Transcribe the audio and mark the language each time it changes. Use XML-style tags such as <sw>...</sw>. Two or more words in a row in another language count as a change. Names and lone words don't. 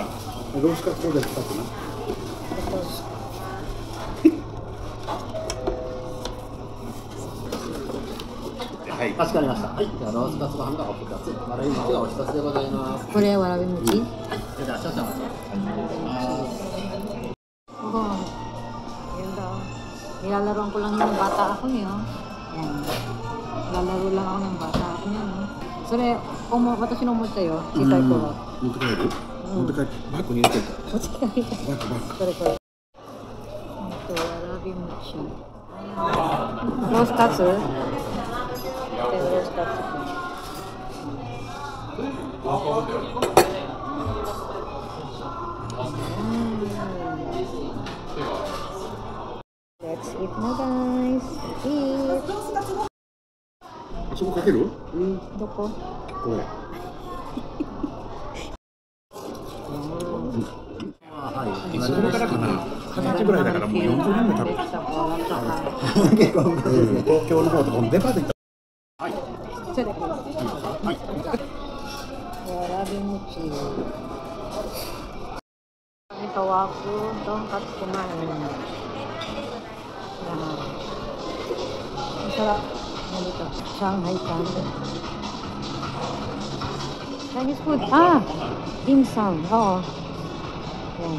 <ja>ロースカツこれで使ってな。はい。かしこまりました。はい。ではロースカツご飯がお二つ、わらび餅がお一つでございます。これわらび餅？はい。じゃあ少々お待ちください。</ja> <tl>Nilalaroan ko lang yung bata ako niyo. Yan. Nilalaro lang ako ng bata ako niyo.</tl> <ja>それ、私のおもちゃよ。小さい頃。持って帰る？持って帰って、バッグに入れてた。持って帰る。バッグ。これ。わらび餅。ロースカツ？</ja> <en>ロースカツ。 Let's eat na guys. Eat.</en> <ja>そこかける？どこ？これ。いつ頃からかな。20歳ぐらいだからもう40年も食べてる。東京の方とかもデパート行った。はい。それで。はい。</ja> <tl>わらび餅。Ito waku, tonkatsu kumain. Masarap. Dito, Shanghai Tan.</tl> <en>Chinese food.</en> <tl>Dim sum. Oo. Yan.</tl>